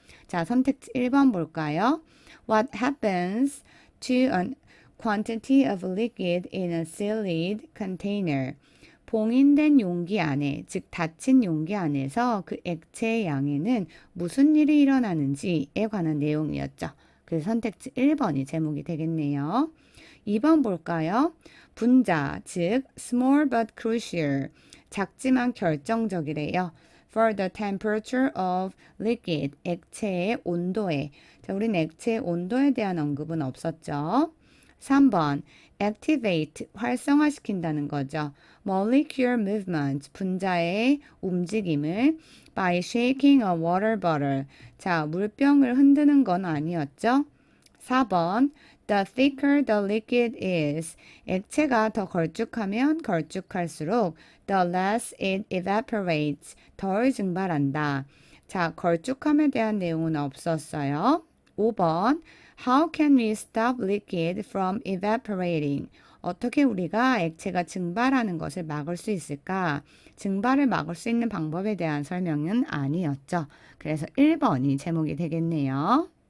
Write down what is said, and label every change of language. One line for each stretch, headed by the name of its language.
Korean: 자, 선택지 1번 볼까요?
English: What happens to a quantity of liquid in a sealed container?
Korean: 봉인된 용기 안에, 즉 닫힌 용기 안에서 그 액체의 양에는 무슨 일이 일어나는지에 관한 내용이었죠. 그래서 선택지 1번이 제목이 되겠네요. 2번 볼까요? 분자, 즉
English: small but crucial,
Korean: 작지만 결정적이래요.
English: For the temperature of liquid,
Korean: 액체의 온도에. 자, 우리는 액체의 온도에 대한 언급은 없었죠. 3번, activate, 활성화시킨다는 거죠.
English: molecular movement,
Korean: 분자의 움직임을
English: by shaking a water bottle.
Korean: 자, 물병을 흔드는 건 아니었죠. 4번,
English: the thicker the liquid is.
Korean: 액체가 더 걸쭉하면 걸쭉할수록
English: the less it evaporates.
Korean: 덜 증발한다. 자, 걸쭉함에 대한 내용은 없었어요.
English: 5번, how can we stop liquid from evaporating?
Korean: 어떻게 우리가 액체가 증발하는 것을 막을 수 있을까? 증발을 막을 수 있는 방법에 대한 설명은 아니었죠. 그래서 1번이 제목이 되겠네요.